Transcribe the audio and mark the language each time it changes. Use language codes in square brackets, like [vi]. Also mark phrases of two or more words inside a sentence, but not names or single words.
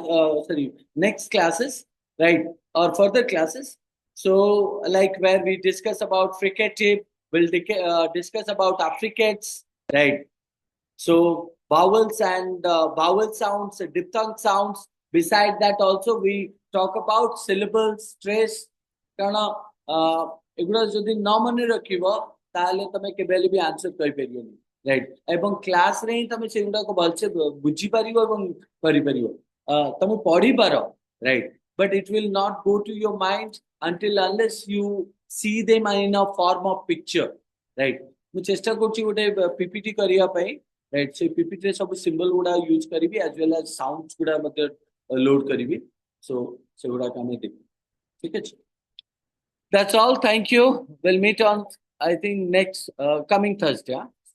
[en] Next classes, right, or further classes. So, like where we discuss about fricative, we'll discuss about affricates, right? So vowels and vowel sounds, diphthong sounds. Beside that, also we talk about syllables, stress. [or] କାରଣ ଏଗୁଡ଼ା ଯଦି ନ ମନେ ରଖିବ ତାହେଲେ ତମେ କେବେ ହେଲେ ବି ଆନ୍ସର କରିପାରିବନି, ରାଇଟ୍? ଏବଂ କ୍ଲାସରେ ହିଁ ତମେ ସେଗୁଡ଼ାକ ଭଲସେ ବୁଝିପାରିବ ଏବଂ କରିପାରିବ। ତମେ ପଢିପାର, ରାଇଟ୍? [en] But it will not go to your mind until unless you see them in a form of picture, right? [or] ମୁଁ ଚେଷ୍ଟା କରୁଛି ଗୋଟେ ପିପିଟି କରିବା ପାଇଁ, right? So PPT ରେ ସବୁ symbol ଗୁଡା use କରିବି [en] as well as sounds [or] ଗୁଡା ମଧ୍ୟ load କରିବି, so ସେଗୁଡାକ ଆମେ ଦେଖିବୁ, ଠିକ ଅଛି? [en] That's all. Thank you. We'll meet on, I think, next coming Thursday.